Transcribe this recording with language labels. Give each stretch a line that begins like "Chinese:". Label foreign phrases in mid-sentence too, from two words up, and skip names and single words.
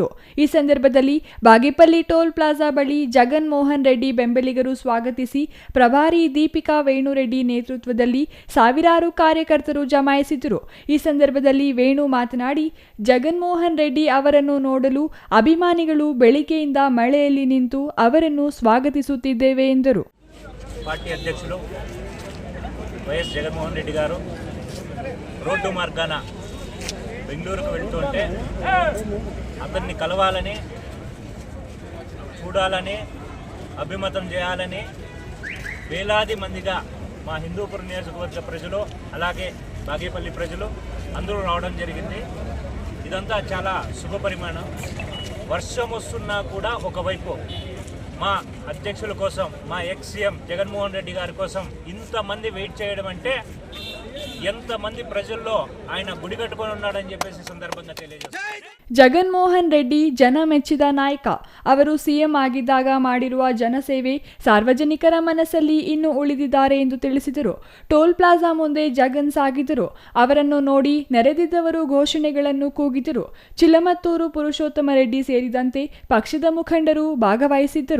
Kannada: ಈ ಸಂದರ್ಭದಲ್ಲಿ ಬಾಗೇಪಲ್ಲಿ ಟೋಲ್ ಪ್ಲಾಜಾ ಬಳಿ ಜಗನ್ಮೋಹನ್ ರೆಡ್ಡಿ ಬೆಂಬಲಿಗರು ಸ್ವಾಗತಿಸಿ ಪ್ರಭಾರಿ ದೀಪಿಕಾ ವೇಣುರೆಡ್ಡಿ ನೇತೃತ್ವದಲ್ಲಿ ಸಾವಿರಾರು ಕಾರ್ಯಕರ್ತರು ಜಮಾಯಿಸಿದರು. ಈ ಸಂದರ್ಭದಲ್ಲಿ ವೇಣು ಮಾತನಾಡಿ, ಜಗನ್ಮೋಹನ್ ರೆಡ್ಡಿ ಅವರನ್ನು ನೋಡಲು ಅಭಿಮಾನಿಗಳು ಬೆಳಿಗ್ಗೆಯಿಂದ ಮಳೆಯಲ್ಲಿ ನಿಂತು ಅವರನ್ನು ಸ್ವಾಗತಿಸುತ್ತಿದ್ದೇವೆ ಎಂದರು.
Telugu: పార్టీ అధ్యక్షులు వైఎస్ జగన్మోహన్ రెడ్డి గారు రోడ్డు మార్గాన బెంగళూరుకు వెళ్తుంటే అతన్ని కలవాలని, చూడాలని, అభిమతం చేయాలని వేలాది మందిగా మా హిందూపురం నియోజకవర్గ ప్రజలు, అలాగే బాగేపల్లి ప్రజలు అందరూ రావడం జరిగింది. ఇదంతా చాలా శుభ పరిమాణం. వర్షం వస్తున్నా కూడా ఒకవైపు మా అధ్యక్షుల కోసం, మా ఎక్స్ సీఎం జగన్మోహన్ రెడ్డి గారి కోసం ఇంతమంది వెయిట్ చేయడం అంటే ఎంతమంది ప్రజల్లో ఆయన గుడి కట్టుకొని ఉన్నాడని చెప్పేసి సందర్భంగా తెలియజేస్తారు.
Kannada: ಜಗನ್ಮೋಹನ್ ರೆಡ್ಡಿ ಜನ ಮೆಚ್ಚಿದ ನಾಯಕ. ಅವರು ಸಿಎಂ ಆಗಿದ್ದಾಗ ಮಾಡಿರುವ ಜನಸೇವೆ ಸಾರ್ವಜನಿಕರ ಮನಸ್ಸಲ್ಲಿ ಇನ್ನೂ ಉಳಿದಿದ್ದಾರೆ ಎಂದು ತಿಳಿಸಿದರು. ಟೋಲ್ ಪ್ಲಾಜಾ ಮುಂದೆ ಜಗನ್ ಸಾಗಿದರು. ಅವರನ್ನು ನೋಡಿ ನೆರೆದಿದ್ದವರು ಘೋಷಣೆಗಳನ್ನು ಕೂಗಿದರು. ಚಿಲಮತ್ತೂರು ಪುರುಷೋತ್ತಮ ರೆಡ್ಡಿ ಸೇರಿದಂತೆ ಪಕ್ಷದ ಮುಖಂಡರು ಭಾಗವಹಿಸಿದ್ದರು.